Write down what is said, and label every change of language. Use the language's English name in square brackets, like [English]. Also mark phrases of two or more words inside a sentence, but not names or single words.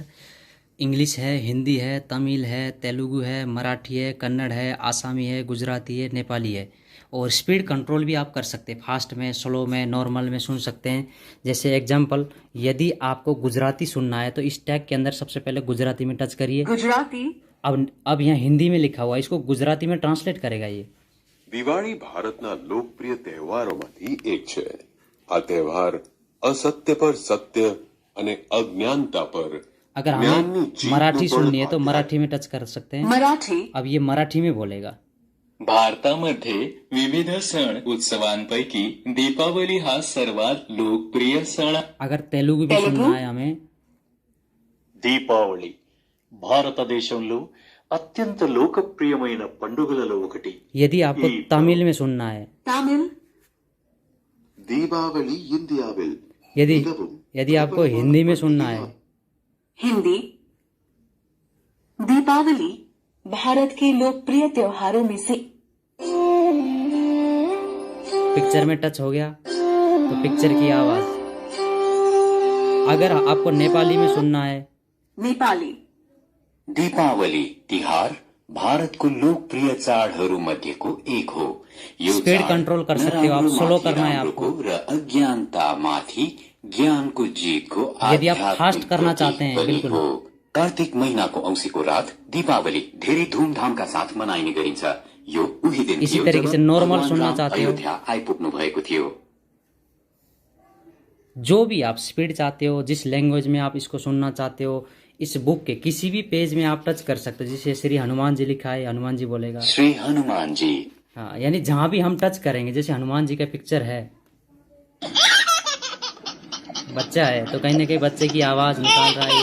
[Hindi] इंग्लिश है, हिंदी है, तमिल है, तेलुगु है, मराठी है, कन्नड़ है, आसामी है, गुजराती है, नेपाली है। और [English] speed control [Hindi] भी आप कर सकते हैं, फास्ट में, स्लो में, नॉर्मल में सुन सकते हैं। जैसे एग्जांपल, यदि आपको गुजराती सुनना है तो इस टैग के अंदर सबसे पहले गुजराती में टच करिए। गुजराती। अब यहाँ हिंदी में लिखा हुआ है, इसको गुजराती में ट्रांसलेट करेगा ये। [Gujarati] દિવાળી ભારતના લોકપ્રિય તહેવારોમાંથી એક છે। આ તહેવાર [Hindi] असत्य पर सत्य [Gujarati] અને અજ્ઞાનતા પર। [Hindi] अगर हमें मराठी सुननी है तो मराठी में टच कर सकते हैं। मराठी। अब ये मराठी में बोलेगा। [Marathi] भारतामध्ये विविध सण उत्सवांपैकी दीपावली हा सर्वात लोकप्रिय सण। [Hindi] अगर तेलुगु भी सुनना है हमें, [Telugu] దీపావళి భారతదేశంలో అత్యంత లోకప్రియమైన పండుగలలో ఒకటి। [Hindi] यदि आपको तमिल में सुनना है, तमिल। [Tamil] தீபாவளி இந்தியாவில்। [Hindi] यदि आपको हिंदी में सुनना है, हिंदी। दीपावली भारत के लोकप्रिय त्योहारों में से। पिक्चर में टच हो गया तो पिक्चर की आवाज। अगर आपको नेपाली में सुनना है, नेपाली। [Nepali] दीपावली तिहार भारतको लोकप्रिय चाडहरूमध्येको एक हो। यो [Hindi] स्पीड [Nepali] चाड [Hindi] कंट्रोल कर सकते हो आप, स्लो करना है आपको। [Nepali] र अज्ञानतामाथि ज्ञानको जितको [Hindi] यदि आप फास्ट [Nepali] आध्यात्मिक [Hindi] करना [Nepali] प्रतीक [Hindi] चाहते हैं, [Nepali] पनि [Hindi] बिल्कुल। [Nepali] हो। कार्तिक महिनाको औँसीको रात दीपावली धेरै धुमधामका साथ मनाइने गरिन्छ। यो उही दिन [Hindi] इसी [Nepali] थियो [Hindi] तरीके [Nepali] जब [Hindi] से नॉर्मल [Nepali] भगवान [Hindi] सुनना [Nepali] राम [Hindi] चाहते हो। [Nepali] अयोध्या आइपुग्नु भएको थियो। [Hindi] जो भी आप स्पीड चाहते हो, जिस लैंग्वेज में आप इसको सुनना चाहते हो, इस बुक के किसी भी पेज में आप टच कर सकते हो। जैसे श्री हनुमान जी लिखा है, हनुमान जी बोलेगा। श्री हनुमान जी। हाँ, यानी जहां भी हम टच करेंगे, जैसे हनुमान जी का पिक्चर है, बच्चा है तो कहीं ना कहीं बच्चे की आवाज निकाल रहा है।